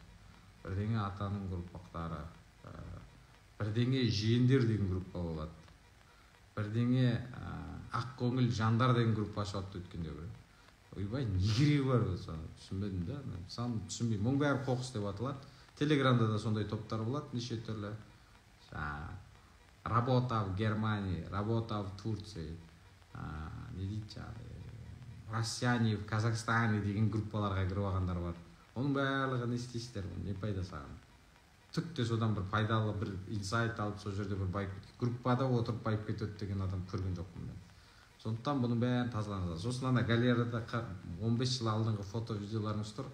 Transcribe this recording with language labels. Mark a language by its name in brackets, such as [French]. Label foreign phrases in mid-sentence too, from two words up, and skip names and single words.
[Kazakh] Бірдеңе атаның ұрпақтары, бірдеңе жиендер деген группа болады. Бірдеңе ақ көңіл жандар деген группа ашып алыпты өткенде бір. Ойбай, не керегі бар соны түсінбедім да. Соны түсінбеймін. Мұның бәрі қоқыс деп аталады. Телеграмда да сондай топтар болады, неше түрлі. [Russian] Работа в Германии, работа в Турции, [Kazakh] не дейді [Russian] россияне в Казахстане [Kazakh] деген группаларға кіріп алғандар бар. Оның барлығы не істейсіздер, не пайда саған? Түк те содан бір пайдалы бір инсайт алып, сол жерде бір байып кетеді. Группада отырып байып кетеді деген адам көрген жоқпын мен. Сондықтан бұның бәрін тазалаңыздар. Сосын ана галереяда 15 жыл алдыңғы фото-видеоларыңыз тұр.